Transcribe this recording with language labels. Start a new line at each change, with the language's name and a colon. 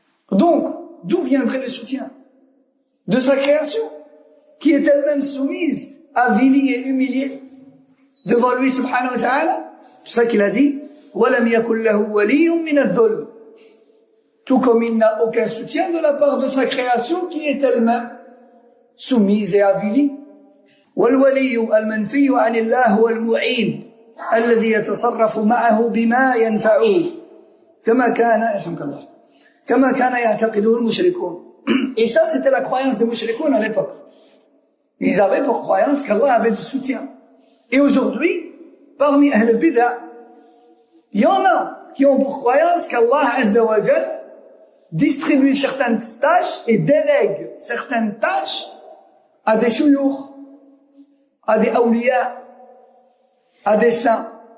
French: Donc, d'où viendrait le soutien? De sa création, qui est elle-même soumise, avilie et humiliée devant lui,
Arabic: subhanahu wa ta'ala.
French: C'est pour ça qu'il a dit,
Arabic: وَلَمْ يَكُنْ لَهُ وَلِيٌّ مِنَ الظُّلْمِ.
French: Tout comme il n'a aucun soutien de la part de sa création, qui est elle-même soumise et avilie.
Arabic: والولي المنفي عن الله هو المعين الذي يتصرف معه بما ينفعه كما كان يعتقده المشركون.
French: Et ça, c'était la croyance des mushrikoun à l'époque. Ils avaient pour croyance qu'Allah avait du soutien. Et aujourd'hui, parmi Ahl al-Bid'a, il y en a qui ont pour croyance qu'Allah
Arabic: Azza wa Jal
French: distribue certaines tâches et délègue certaines tâches à des shuyukh, à des awliya, à des saints.